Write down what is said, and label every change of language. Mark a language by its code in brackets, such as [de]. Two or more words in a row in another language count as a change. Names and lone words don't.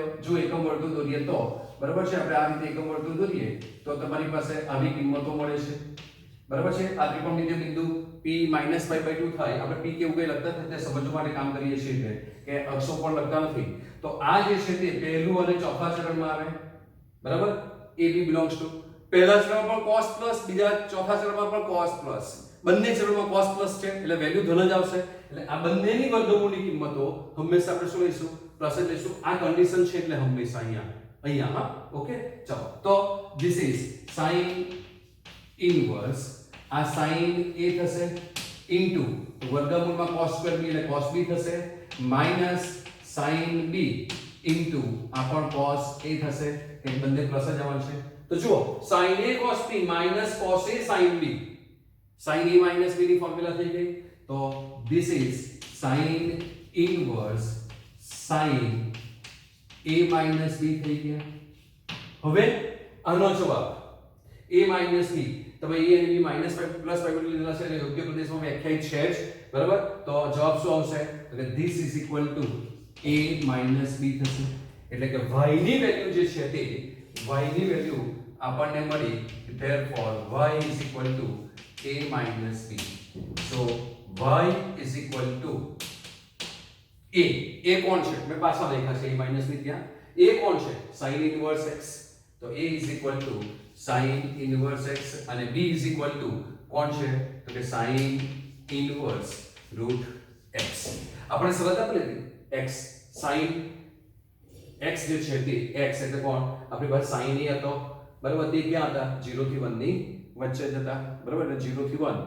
[gu] જો એકમ વર્તુળ દોરીએ તો, બરાબર છે, આપણે આ રીતે એકમ વર્તુળ દોરીએ તો તમારી પાસે આવી કિંમતો મળે છે, બરાબર છે. આ ત્રિકોણની જે બિંદુ p -π/2 થાય, આપણે p કેવું કઈ લખતા નથી, તે સમજવા માટે કામ કરીએ છીએ કે અક્ષો પણ લખતા નથી. તો આ જે છે તે પહેલું અને ચોથા ચરણમાં આવે, બરાબર. [en] ab belongs to [gu] પહેલા ચરણમાં પણ cos પ્લસ, બીજા ચોથા ચરણમાં પણ cos પ્લસ, બંને ચરણમાં cos પ્લસ છે એટલે વેલ્યુ ધન જ આવશે. એટલે આ બંનેની વર્ગમૂળની કિંમતો હંમેશા આપણે શું લઈશું? પ્લસ જ લઈશું. આ કન્ડિશન છે એટલે હંમેશા અહીંયા હા, ઓકે. ચાલો, તો [en] this is sin inverse [gu] આ sin a થશે ઇન્ટુ વર્ગમૂળમાં cos સ્ક્વેર b એટલે cos b થશે માઈનસ sin b ઇન્ટુ આ પણ cos a થશે, કે બંને પ્લસ જ આવશે. તો જુઓ, sin a cos b માઈનસ cos a sin b, sin a માઈનસ b ની ફોર્મ્યુલા થઈ ગઈ. [en] તો this is sin inverse sin a minus b [gu] થઈ ગયા. હવે આનો જવાબ a માઈનસ b, તમે a અને b માઈનસ પ્લસ π લીધેલા છે એટલે યોગ્ય પ્રદેશમાં વ્યાખ્યાયિત છે જ, બરાબર. તો જવાબ શું આવશે? તો કે [en] this is equal to a minus b [gu] થશે. એટલે કે y ની વેલ્યુ જે છે તે y ની વેલ્યુ આપણને મળી, [en] therefore y is equal to a minus b. so y is equal to a [gu] કોણ છે? મેં પાછા લખ્યા છે [en] a minus b [gu] ત્યાં. a કોણ છે? [en] sin inverse x. [gu] તો [en] a is equal to sin inverse x [gu] અને [en] b is equal to [gu] કોણ છે તો કે [en] sin inverse root x [gu] આપણે શરત આપી લીધી x sin x જે છે તે x એટલે કોણ આપણી પાસે sin a હતો બરાબર તે ક્યાં હતા 0 થી 1 ની વચ્ચે જ હતા બરાબર એટલે 0 થી 1